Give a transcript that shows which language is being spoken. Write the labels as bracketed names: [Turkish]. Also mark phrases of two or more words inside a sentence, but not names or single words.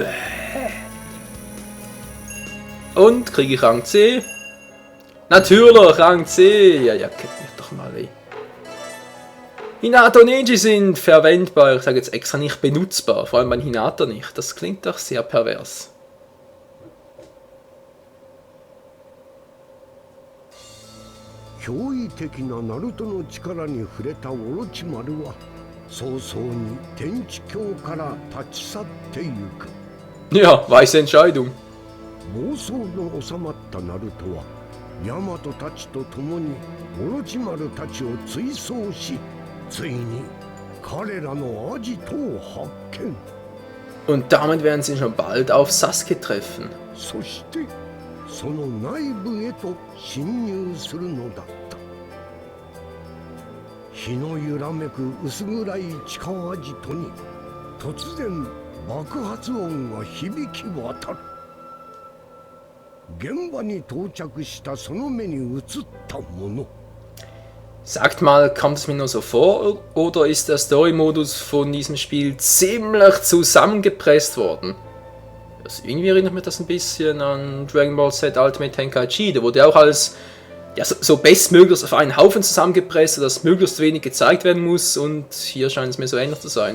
[German] Und kriege ich Rang C? Natürlich, Rang C. Ja, kennt mich doch mal weh. Hinata Neji sind verwendbar, ich sage jetzt extra nicht benutzbar, vor allem bei Hinata nicht. Das klingt doch sehr pervers. [Japanese] 驚異的なナルトの力に触れたオロチマルは早々に天地境から立ち去ってゆく。 [German] Ja, weise Entscheidung. [Japanese] 暴走の収まったナルトはヤマトたちと共にオロチマルたちを追走し、ついに彼らのアジトを発見。 [German] Und damit werden sie schon bald auf Sasuke treffen. [Japanese] そしてその内部へと侵入するのだった。日の揺らめく薄暗い地下アジトに突然爆発音が響き渡る。現場に到着したその目に映ったもの。 [German] Sagt mal, kommt es mir nur so vor, oder ist der Story-Modus von diesem Spiel ziemlich zusammengepresst worden? Also irgendwie erinnert mich das ein bisschen an Dragon Ball Z Ultimate Tenkaichi, da wurde auch alles ja, so bestmöglichst auf einen Haufen zusammengepresst, sodass möglichst wenig gezeigt werden muss, und hier scheint es mir so ähnlich zu sein.